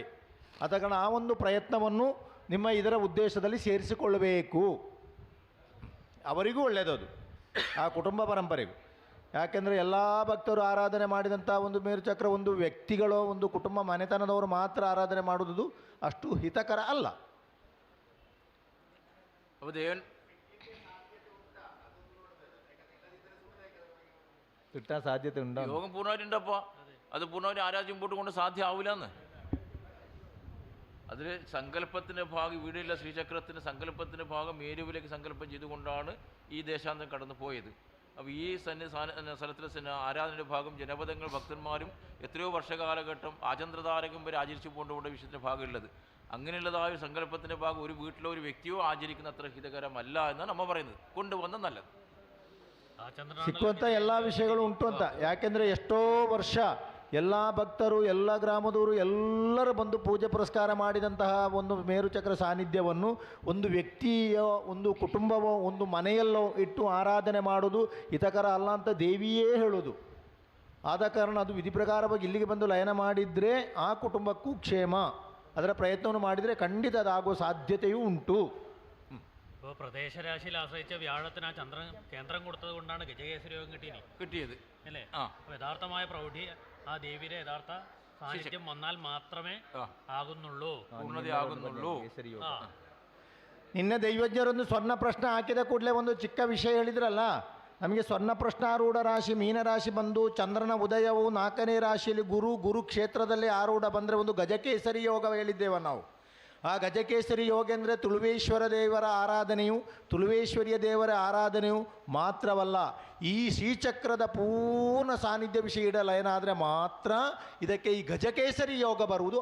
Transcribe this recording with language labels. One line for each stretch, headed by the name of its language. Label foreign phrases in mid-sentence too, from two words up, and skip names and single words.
Kannada: ಆದ ಕಾರಣ ಆ ಒಂದು ಪ್ರಯತ್ನವನ್ನು ನಿಮ್ಮ ಇದರ ಉದ್ದೇಶದಲ್ಲಿ ಸೇರಿಸಿಕೊಳ್ಳಬೇಕು. ಅವರಿಗೂ ಒಳ್ಳೆಯದು ಆ ಕುಟುಂಬ ಪರಂಪರೆಗೂ. ಯಾಕೆಂದರೆ ಎಲ್ಲ ಭಕ್ತರು ಆರಾಧನೆ ಮಾಡಿದಂಥ ಒಂದು ಮೇರು ಚಕ್ರ ಒಂದು ವ್ಯಕ್ತಿಗಳೋ ಒಂದು ಕುಟುಂಬ ಮನೆತನದವರು ಮಾತ್ರ ಆರಾಧನೆ ಮಾಡುವುದು ಅಷ್ಟು ಹಿತಕರ ಅಲ್ಲ.
Malayalam: കിട്ടാൻ സാധ്യത ഉണ്ടോ? യോഗം പൂർണ്ണമായിട്ടുണ്ടപ്പോൾ അത് പൂർണ്ണമായിട്ട് ആരാധ്യം മുമ്പോട്ട് കൊണ്ട് സാധ്യമാവില്ലെന്ന്. അതിൽ സങ്കല്പത്തിൻ്റെ ഭാഗം ഇവിടെയുള്ള ശ്രീചക്രത്തിൻ്റെ സങ്കല്പത്തിൻ്റെ ഭാഗം മേരുവിലേക്ക് സങ്കല്പം ചെയ്തുകൊണ്ടാണ് ഈ ദേശാന്തരം കടന്നു പോയത്. അപ്പോൾ ഈ സ്ഥലത്തിലെ ആരാധനയുടെ ഭാഗം ജനപദങ്ങൾ ഭക്തന്മാരും എത്രയോ വർഷകാലഘട്ടം ആചന്ദ്രതാരകം വരെ ആചരിച്ചു കൊണ്ടുപോകേണ്ട വിഷയത്തിൻ്റെ ഭാഗമുള്ളത്. അങ്ങനെയുള്ളതായ ഒരു സങ്കല്പത്തിൻ്റെ ഭാഗം ഒരു വീട്ടിലോ ഒരു വ്യക്തിയോ ആചരിക്കുന്ന അത്ര ഹിതകരമല്ല എന്നാണ് നമ്മൾ പറയുന്നത്. കൊണ്ടുവന്ന നല്ലത്.
Kannada: ಸಿಕ್ಕುವಂಥ ಎಲ್ಲ ವಿಷಯಗಳು ಉಂಟು ಅಂತ. ಯಾಕೆಂದರೆ ಎಷ್ಟೋ ವರ್ಷ ಎಲ್ಲ ಭಕ್ತರು ಎಲ್ಲ ಗ್ರಾಮದವರು ಎಲ್ಲರೂ ಬಂದು ಪೂಜೆ ಪುರಸ್ಕಾರ ಮಾಡಿದಂತಹ ಒಂದು ಮೇರುಚಕ್ರ ಸಾನ್ನಿಧ್ಯವನ್ನು ಒಂದು ವ್ಯಕ್ತಿಯೋ ಒಂದು ಕುಟುಂಬವೋ ಒಂದು ಮನೆಯಲ್ಲೋ ಇಟ್ಟು ಆರಾಧನೆ ಮಾಡೋದು ಹಿತಕರ ಅಲ್ಲ ಅಂತ ದೇವಿಯೇ ಹೇಳೋದು. ಆದ ಕಾರಣ ಅದು ವಿಧಿ ಪ್ರಕಾರವಾಗಿ ಇಲ್ಲಿಗೆ ಬಂದು ಲಯನ ಮಾಡಿದರೆ ಆ ಕುಟುಂಬಕ್ಕೂ ಕ್ಷೇಮ. ಅದರ ಪ್ರಯತ್ನವನ್ನು ಮಾಡಿದರೆ ಖಂಡಿತ ಅದಾಗುವ ಸಾಧ್ಯತೆಯೂ ಉಂಟು.
Malayalam: ഇപ്പോൾ പ്രദേശരാശിയിൽ ആശ്രയിച്ച വ്യാഴത്തിന് ആ ചന്ദ്രൻ കേന്ദ്രം കൊടുത്തത് കൊണ്ടാണ് ഗജകേസരി യോഗം കിട്ടിയത് അല്ലേ? അപ്പോൾ യഥാർത്ഥമായ പ്രൗഢി ആ ദേവിയുടെ യഥാർത്ഥ സാന്നിധ്യം വന്നാൽ മാത്രമേ ആകുന്നുള്ളൂ, പൂർണ്ണതയാകുന്നുള്ളൂ.
Kannada: ನಿನ್ನೆ ದೈವಜ್ಞರೊಂದು ಸ್ವರ್ಣ ಪ್ರಶ್ನೆ ಹಾಕಿದ ಕೂಡಲೇ ಒಂದು ಚಿಕ್ಕ ವಿಷಯ ಹೇಳಿದ್ರಲ್ಲ, ನಮಗೆ ಸ್ವರ್ಣ ಪ್ರಶ್ನಾರೂಢ ರಾಶಿ ಮೀನರಾಶಿ ಬಂದು ಚಂದ್ರನ ಉದಯವು 4ನೇ ರಾಶಿಯಲ್ಲಿ ಗುರು ಕ್ಷೇತ್ರದಲ್ಲಿ ಆರೂಢ ಬಂದರೆ ಒಂದು ಗಜಕೇಸರಿ ಯೋಗ ಹೇಳಿದ್ದೇವೆ ನಾವು. ಆ ಗಜಕೇಸರಿ ಯೋಗ ಅಂದರೆ ತುಳುವೇಶ್ವರ ದೇವರ ಆರಾಧನೆಯು ತುಳುವೇಶ್ವರಿಯ ದೇವರ ಆರಾಧನೆಯು ಮಾತ್ರವಲ್ಲ, ಈ ಶ್ರೀಚಕ್ರದ ಪೂರ್ಣ ಸಾನ್ನಿಧ್ಯ ವಿಷಯ ಲಯನ ಆದರೆ ಮಾತ್ರ ಇದಕ್ಕೆ ಈ ಗಜಕೇಸರಿ ಯೋಗ ಬರುವುದು.